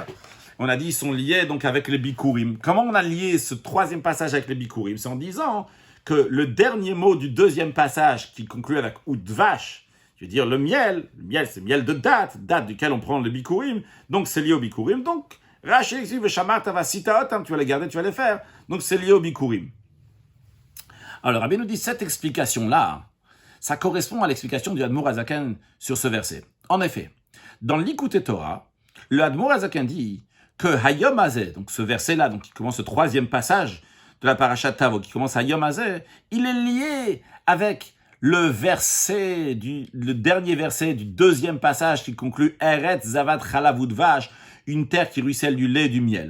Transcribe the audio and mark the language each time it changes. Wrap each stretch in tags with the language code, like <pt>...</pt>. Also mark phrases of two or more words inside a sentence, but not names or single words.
<fr>On a dit ils sont liés donc avec les Bikurim. Comment on a lié ce troisième passage avec les Bikurim? C'est en disant que le dernier mot du deuxième passage, qui conclut avec Udvash, je veux dire le miel c'est miel de date duquel on prend le bikurim, donc c'est lié au bikurim. Donc, Rashi explique,</fr> <he>ושמרת ועשית אותם,</he> <fr>tu vas les garder, tu vas les faire. Donc c'est lié au bikurim. Alors, Rabbi nous dit, cette explication-là, ça correspond à l'explication du Admor Hazaken sur ce verset. En effet, dans l'Ikouté Torah, le Admor Hazaken dit que</fr> <he>היום הזה,</he> <fr>donc ce verset-là, donc qui commence le troisième passage de la Parashat Tavo, qui commence à</fr> <he>היום הזה,</he> <fr>il est lié avec le dernier verset du deuxième passage qui conclut</fr> <he>ארץ זבת חלב ודבש,</he> <fr>une terre qui ruisselle du lait et du miel.</fr>